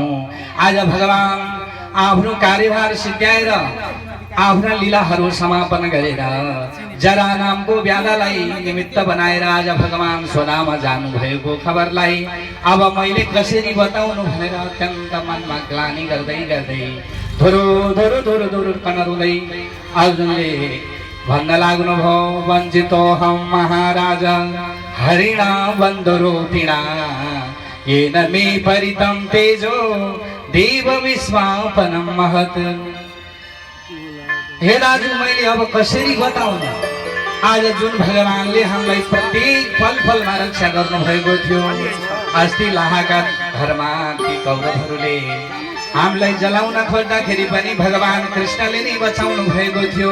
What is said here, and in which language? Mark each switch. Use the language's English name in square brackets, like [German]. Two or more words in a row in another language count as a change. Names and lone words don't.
[Nepali] आज भगवान आफ्नो कार्यभार सिद्ध्याएर आफ्ना लीलाहरू समापन गरेर जरा नामको व्याधालाई निमित्त बनाएर आज भगवान स्वधाममा जानुभएको खबरलाई अब मैले कसरी बताउनु भनेर अत्यन्त मनमा ग्लानि गर्दै गर्दै धुरु धुरु धुरु धुरु कनरुँदै अर्जुनले भन्न लाग्नुभयो, [Sanskrit] वञ्चितोऽहं महाराज हरिणा बन्धुरूपिणा येन मे परितं तेजो देव विश्वापनं महत्। [Nepali] हे राजु मैले अब कसरी बताउनु? आज जुन भगवानले हामीलाई प्रत्येक पलमा रक्षा गर्नुभएको थियो, अस्ति लाहाका घरमा ती कौरवहरूले हामीलाई जलाउन खोज्दाखेरि पनि भगवान कृष्णले नै बचाउनु भएको थियो।